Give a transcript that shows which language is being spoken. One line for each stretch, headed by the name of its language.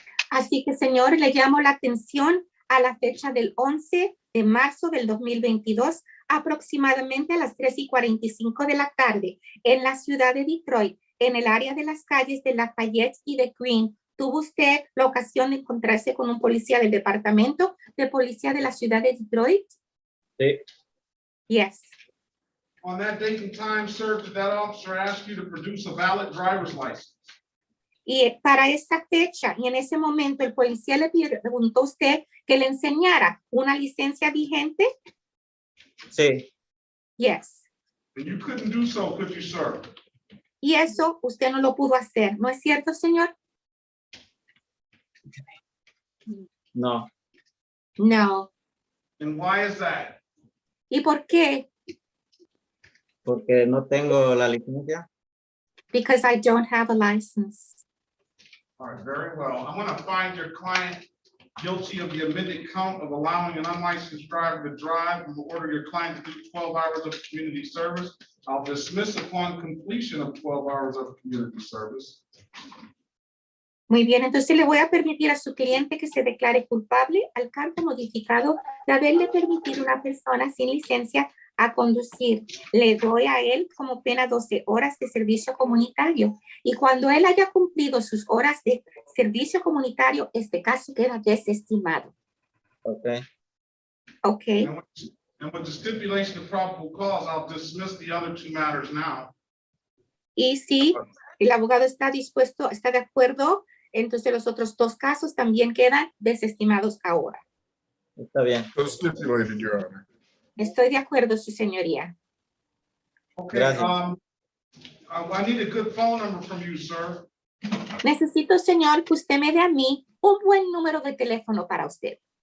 Spanish: Así que, señor, le llamo la atención a la fecha del 11 de marzo del 2022, aproximadamente a las 3:45 de la tarde, en la ciudad de Detroit, en el área de las calles de Lafayette y de Green. ¿Tuvo usted la ocasión de encontrarse con un policía del departamento de policía de la ciudad de Detroit? Sí.
English: Yes. On that date and time, sir, did that officer ask you to produce a valid driver's license?
Spanish: Y para esa fecha y en ese momento el policía le preguntó a usted que le enseñara una licencia vigente. Sí.
English: Yes. And you couldn't do so, could you, sir?
Spanish: Y eso usted no lo pudo hacer, ¿no es cierto, señor? No.
English: No. And why is that?
Spanish: ¿Y por qué? Porque no tengo la licencia.
English: Because I don't have a license. All right, very well. I'm going to find your client guilty of the amended count of allowing an unlicensed driver to drive and order your client to do 12 hours of community service. I'll dismiss upon completion of 12 hours of community service.
Spanish: Muy bien, entonces le voy a permitir a su cliente que se declare culpable al cargo modificado de haberle permitido a una persona sin licencia a conducir. Le doy a él como pena 12 horas de servicio comunitario. Y cuando él haya cumplido sus horas de servicio comunitario, este caso queda desestimado.
English: Okay. Okay. And with the stipulation of probable cause, I'll dismiss the other two matters now.
Spanish: Y si el abogado está dispuesto, está de acuerdo, entonces los otros dos casos también quedan desestimados ahora. Está bien.
English: So stipulated, Your Honor.
Spanish: Estoy de acuerdo, su señoría.
English: Okay, I need a good phone number from you, sir.
Spanish: Necesito, señor, que usted me dé a mí un buen número de teléfono para usted.